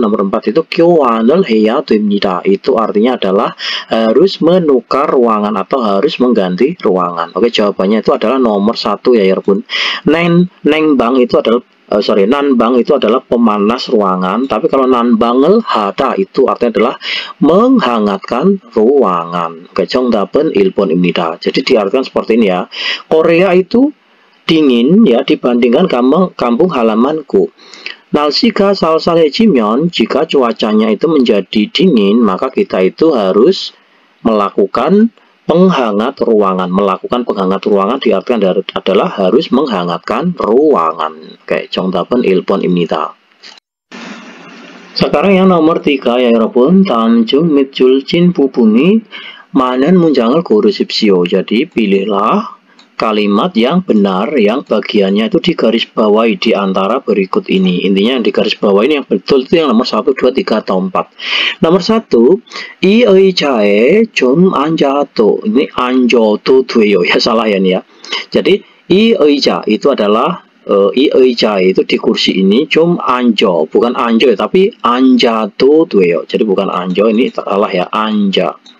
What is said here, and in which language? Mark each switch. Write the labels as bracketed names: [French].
[Indonesian] Nomor 4 itu [Korean] 교환을 해야 됩니다. [Indonesian] Itu artinya adalah harus menukar ruangan atau harus mengganti ruangan. Oke, jawabannya itu adalah nomor 1 ya 여러분. nengbang itu adalah nanbang itu adalah pemanas ruangan. Tapi kalau [Korean] nanbang을 하다 [Indonesian] itu artinya adalah menghangatkan ruangan. Oke, [Korean] 정답은 1번입니다. [Indonesian] Jadi diartikan seperti ini ya. Korea itu dingin ya dibandingkan kampung halamanku. [Korean] 날씨가 쌀쌀해지면, [Indonesian] jika cuacanya itu menjadi dingin, maka kita itu harus melakukan penghangat ruangan. Melakukan penghangat ruangan diartikan adalah harus menghangatkan ruangan. [Korean] Oke, 정답은 1번입니다. [Indonesian] Sekarang yang nomor 3 ya 여러분. [Korean] 다음 중 몇 줄진 부분이 많은 문장을 고르십시오. [Indonesian] Jadi pilihlah kalimat yang benar yang bagiannya itu digarisbawahi di antara berikut ini. Intinya yang digarisbawahi yang betul itu yang nomor 1, 2, 3, atau 4. Nomor 1, [Korean] 이 의자에 좀 앉아도. [Indonesian] Ini [Korean] 앉아도 돼요 [Indonesian] ya, salah ya nih ya. Jadi [Korean] 이 의자 [Indonesian] itu adalah 이 의자 itu di kursi ini [Korean] 좀 앉아, [Indonesian] bukan 앉아 tapi 앉아도 돼요. Jadi bukan 앉아, ini salah ya, 앉아.